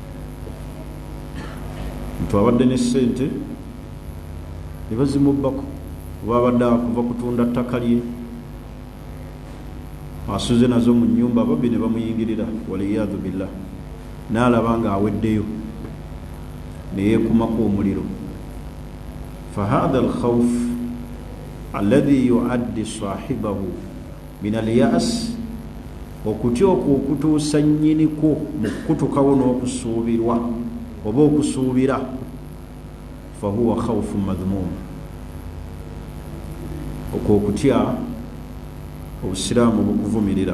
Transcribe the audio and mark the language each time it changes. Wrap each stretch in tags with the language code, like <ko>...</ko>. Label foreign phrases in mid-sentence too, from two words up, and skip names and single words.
<lg>muntu abadde ne ssente ne bazimubbako, oba abadde akuva kutunda ttaka lye, asuze nazo mu nnyumba, babbi ne bamuyingirira,</lg> <ar>والعياذ بالله,</ar> <lg>n'alaba ng'aweddeyo ne yeekumako omuliro.</lg> <ar>فهذا الخوف الذي يؤدي صاحبه من اليأس,</ar> <lg>okutya okwo okutuusa nnyiniko mu kukutukawo n'okusuubirwa oba okusuubira.</lg> <ar>فهو خوف مذموم,</ar> <lg>okwo okutya obusiraamu bukuvumirira.</lg>